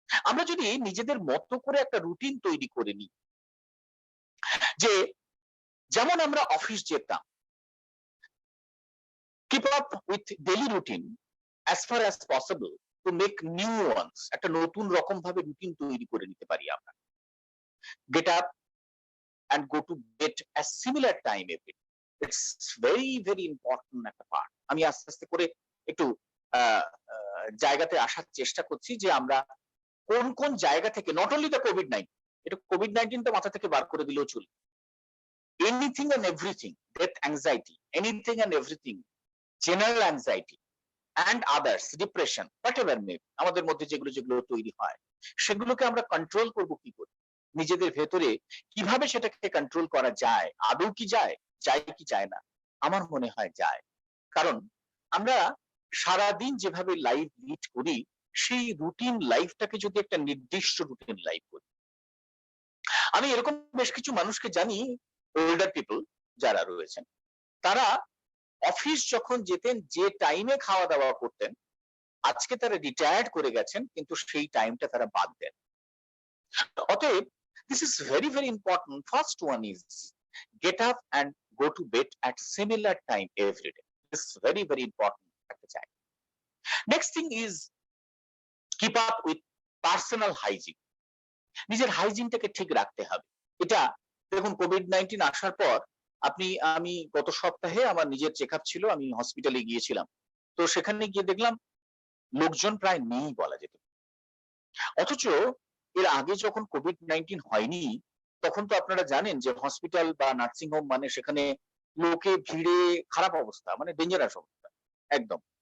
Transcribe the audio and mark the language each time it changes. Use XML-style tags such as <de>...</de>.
<bn>আমরা যদি নিজেদের মতো করে একটা রুটিন তৈরি করে নিই, যে যেমন আমরা অফিস যেতাম,</bn> <en>keep up with daily routine as far as possible to make new ones,</en> <bn>একটা নতুন রকম ভাবে রুটিন তৈরি করে নিতে পারি আমরা।</bn> <en>Get up and go to bed at similar time every day. It's very very important</en> <bn>একটা পার্ট। আমি আস্তে আস্তে করে একটু জায়গাতে আসার চেষ্টা করছি যে আমরা কোন কোন জায়গা থেকে,</bn> <en>not only the COVID-19,</en> <bn>এটা কোভিড-19 তো মাথা থেকে বার করে দিলেও চলবে,</bn> <en>anything and everything,</en> <bn>death anxiety, anything and everything, general anxiety</bn> <en>and others,</en> <bn>depression,</bn> <en>whatever may be,</en> <bn>আমাদের মধ্যে যেগুলো তৈরি হয়, সেগুলোকে আমরা কন্ট্রোল করব কি করে, নিজেদের ভেতরে কিভাবে সেটাকে কন্ট্রোল করা যায়, আদৌ কি যায় কি যায় না? আমার মনে হয় যায়। কারণ আমরা সারাদিন যেভাবে লাইফ লিড করি, সেই রুটিন লাইফটাকে যদি একটা নির্দিষ্ট রুটিন লাইফ করি, আমি এরকম বেশ কিছু মানুষকে জানি, ওল্ডার পিপল যারা রয়েছেন, তারা অফিস যখন যেতেন, যে টাইমে খাওয়া দাওয়া করতেন, আজকে তারা রিটায়ার্ড করে গেছেন, কিন্তু সেই টাইমটা তারা বাদ দেন।</bn> <en>অতএব this is very very important. First one is get up and go to bed at similar time every day. This is very very important</en> <bn>একটা জায়গা।</bn> <en>Next thing is keep up with personal hygiene.</en> <bn>নিজের হাইজিনটাকে ঠিক রাখতে হবে। এটা দেখুন, COVID-19 আসার পর আমি গত সপ্তাহে আমার নিজের চেকআপ ছিল, আমি হসপিটালে গিয়েছিলাম। তো সেখানে গিয়ে দেখলাম লোকজন প্রায় নেই বলা যেত। অথচ এর আগে যখন কোভিড-19 হয়নি তখন তো আপনারা জানেন যে হসপিটাল বা নার্সিং হোম মানে সেখানে লোকে ভিড়ে খারাপ অবস্থা, মানে ডেঞ্জারাস অবস্থা একদম।</bn>